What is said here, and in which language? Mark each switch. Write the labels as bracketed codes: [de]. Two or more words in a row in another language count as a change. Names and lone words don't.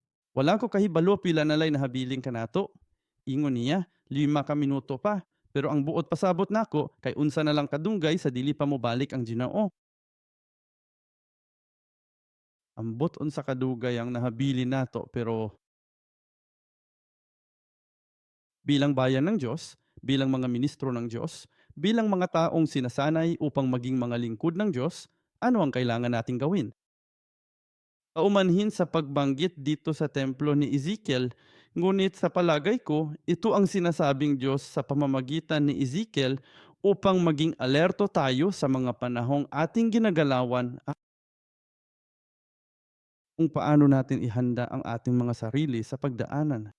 [ceb] Wala ko kahibalo pila na lay nahabiling kanato. Ingon niya, 5 ka minuto pa. Pero ang buot pasabot nako kay unsa na lang kadunggay sa dili pa mo balik ang Ginoo. Ambot unsa kadugay ang nahabilin nato [tl] pero bilang bayan ng Diyos, bilang mga ministro ng Diyos, bilang mga taong sinasanay upang maging mga lingkod ng Diyos, ano ang kailangan nating gawin? Paumanhin sa pagbanggit dito sa templo ni Ezekiel, ngunit sa palagay ko, ito ang sinasabing Diyos sa pamamagitan ni Ezekiel upang maging alerto tayo sa mga panahong ating ginagalawan at kung paano natin ihanda ang ating mga sarili sa pagdaanan.